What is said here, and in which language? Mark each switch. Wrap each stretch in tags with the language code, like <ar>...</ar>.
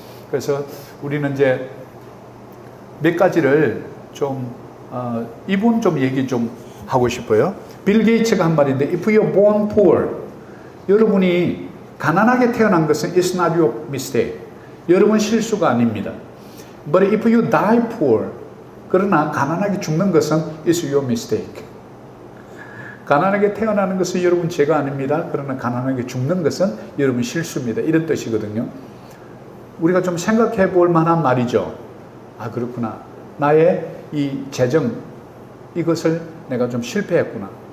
<ko>그래서 우리는 이제 몇 가지를 좀 이분 좀 얘기 좀 하고 싶어요. 빌 게이츠가 한 말인데</ko> <en>if you're born poor,</en> <ko>여러분이 가난하게 태어난 것은</ko> <en>it's not your mistake.</en> <ko>여러분 실수가 아닙니다.</ko> <en>But if you die poor,</en> <ko>그러나 가난하게 죽는 것은</ko> <en>it's your mistake.</en> <ko>가난하게 태어나는 것은 여러분 죄가 아닙니다. 그러나 가난하게 죽는 것은 여러분 실수입니다. 이런 뜻이거든요. 우리가 좀 생각해 볼 만한 말이죠. 아, 그렇구나. 나의 이 재정, 이것을 내가 좀 실패했구나.</ko>